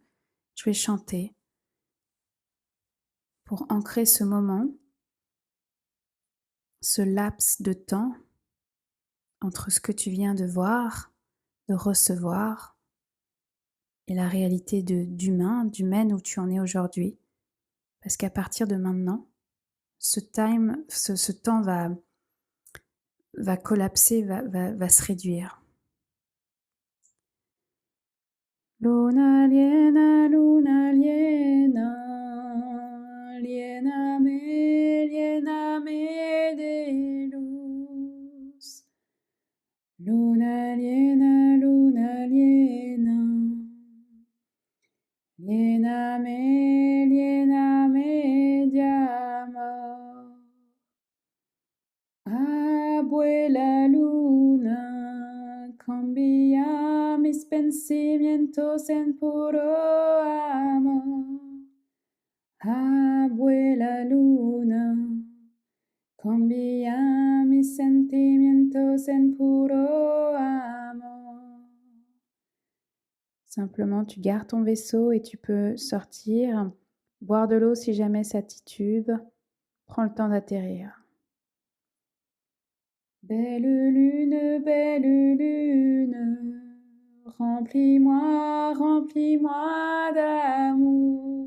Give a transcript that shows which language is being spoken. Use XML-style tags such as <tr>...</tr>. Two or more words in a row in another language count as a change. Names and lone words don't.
<fr>Je vais chanter pour ancrer ce moment, ce laps de temps entre ce que tu viens de voir, de recevoir, et la réalité d'humaine où tu en es aujourd'hui. Parce qu'à partir de maintenant, ce temps va collapser, va se réduire.</fr> <es>Luna liena, liena me de luz. Luna liena, liena me de amor. Abuela luna, cambia mis pensamientos en puro amor. Abuela luna, cambia mis sentimientos en puro amor.</es> <fr>Simplement, tu gardes ton vaisseau et tu peux sortir, boire de l'eau si jamais ça titube. Prends le temps d'atterrir. Belle lune, remplis-moi, remplis-moi d'amour.</fr>